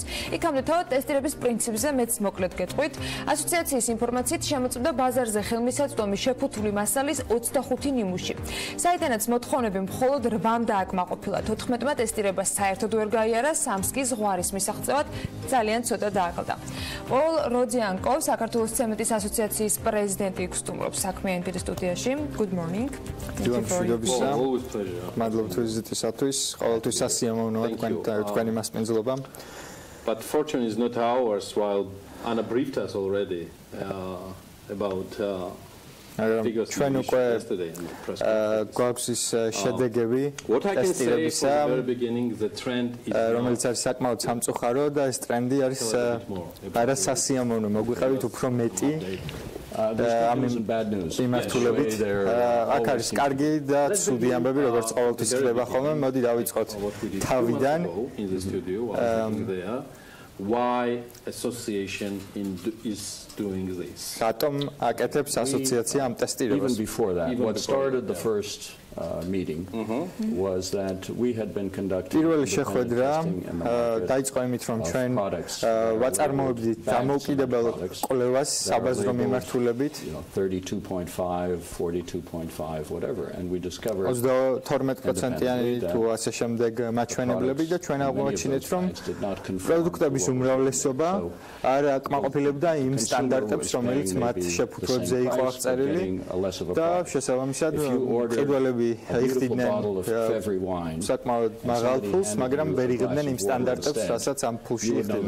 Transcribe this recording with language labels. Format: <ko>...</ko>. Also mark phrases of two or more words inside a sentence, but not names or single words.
<ka>იქამდე თავად ტესტირების პრინციპზე მეც მოკლედ გეტყვით. ასოციაციის ინფორმაციით შემოწმდა ბაზარზე ხელმისაწვდომი შეფუთული მასალის 25 ნიმუში. საიდანაც მოთხოვნები მხოლოდ 8-მ დააკმაყოფილა. 14-მა ტესტირება საერთოდ ვერ გაიარა, 3-ს კი ზღვარის მისაღწევად ძალიან ცოტა დააკლდა. All Rodziankov, საქართველოს ცემენტის ასოციაციის პრეზიდენტი გსტუმრობს საქმიანი დილის სტუდიაში.</ka> <en>Good morning. Always pleasure.</en> <ka>მადლობა ვიზიტისათვის. ყოველთვის სასიამოვნოა თქვენი მასპინძლობა.</ka> <en>But fortune is not ours, while Anna briefed us already about</en> <ka>ჩვენ უკვე გვაქვს ის შედეგები ტესტირებისა, რომელიც არის საკმაოდ სამწუხარო და ეს ტრენდი არის არასასიამოვნო. მოგვიყევით უფრო მეტი ამ მიმართულებით. აქ არის კარგი და ცუდი ამბები, როგორც ყოველთვის ხდება ხოლმე. მოდი დავიწყოთ თავიდან.</ka> <en>Why association is doing this?</en> <ka>Რატომ აკეთებს ასოციაცია ამ ტესტირებას?</ka> <en>Even before that, what started the first meeting was that we had been conducting</en> <ka>პირველი შეხვედრა დაიწყო იმით, რომ ჩვენ ვაწარმოებდით დამოუკიდებელ კვლევას საბაზრო მიმართულებით</ka> <en>32.5, 42.5, whatever, and we discovered</en> <ka>22%-იანი თუ ასე შემდეგ მაჩვენებლები და ჩვენ აღმოაჩინეთ, რომ პროდუქტების უმრავლესობა არ აკმაყოფილებდა იმ სტანდარტებს, რომელიც მათ შეფუთვებზე იყო აღწერილი და შესაბამისად ყიდველები იხდიდნენ საკმაოდ მაღალ ფულს, მაგრამ ვერ იღებდნენ იმ სტანდარტებს, რასაც ამ ფულში იხდიდნენ.</ka>